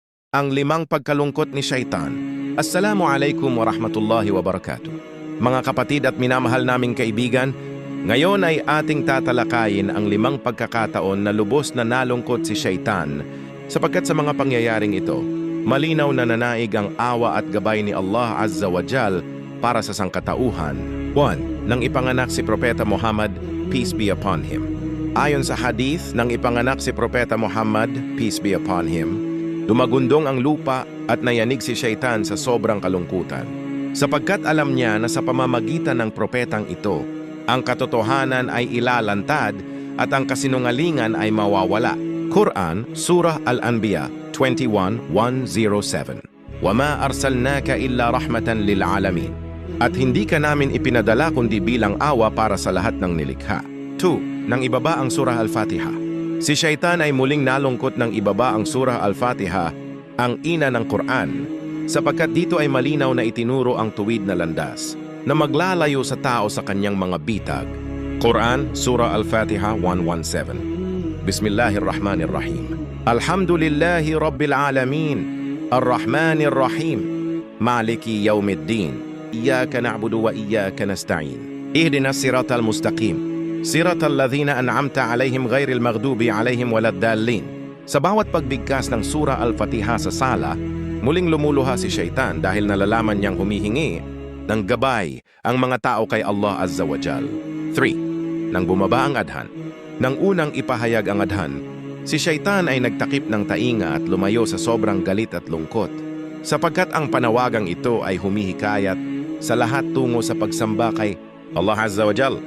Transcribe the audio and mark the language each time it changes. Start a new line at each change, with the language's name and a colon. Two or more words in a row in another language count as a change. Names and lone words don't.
Filipino: Ang limang pagkalungkot ni Shaitan.
Arabic: السلام عليكم ورحمة الله وبركاته.
Filipino: Mga kapatid at minamahal naming kaibigan, ngayon ay ating tatalakayin ang limang pagkakataon na lubos na nalungkot si Shaitan sapagkat sa mga pangyayaring ito, malinaw na nanaig ang awa at gabay ni Allah
Arabic: عز وجل
Filipino: para sa sangkatauhan. 1. Nang ipanganak si Propeta Muhammad,
English: peace be upon him.
Filipino: Ayon sa hadith, nang ipanganak si Propeta Muhammad,
English: peace be upon him,
Filipino: dumagundong ang lupa at nayanig si Shaitan sa sobrang kalungkutan. Sapagkat alam niya na sa pamamagitan ng propetang ito, ang katotohanan ay ilalantad at ang kasinungalingan ay mawawala. Quran, Surah Al-Anbiya 21:107.
Arabic: وَمَا أَرْسَلْنَاكَ إِلَّا رَحْمَةً لِلْعَالَمِينَ.
Filipino: At hindi ka namin ipinadala kundi bilang awa para sa lahat ng nilikha. 2. Nang ibaba ang Surah Al-Fatiha. Si Shaitan ay muling nalungkot ng ibaba ang Surah Al-Fatiha, ang ina ng Quran, sapagkat dito ay malinaw na itinuro ang tuwid na landas na maglalayo sa tao sa kanyang mga bitag. Quran, Surah Al-Fatiha 117.
Arabic: بسم الله الرحمن الرحيم. الحمد لله رب العالمين، الرحمن الرحيم، مالك يوم الدين، إياك نعبد وإياك نستعين. اهدنا الصراط المستقيم، صراط الذين أنعمت عليهم غير المغضوب عليهم ولا الضالين.
Filipino: Sa bawat pagbigkas ng Surah Al-Fatiha sa sala, muling lumuluha si Shaitan dahil nalalaman niyang humihingi ng gabay ang mga tao kay Allah
Arabic: عز وجل.
Filipino: 3. Nang bumaba ang adhan. Nang unang ipahayag ang adhan, si Shaitan ay nagtakip ng tainga at lumayo sa sobrang galit at lungkot, sapagkat ang panawagang ito ay humihikayat sa lahat tungo sa pagsamba kay Allah
Arabic: عز وجل.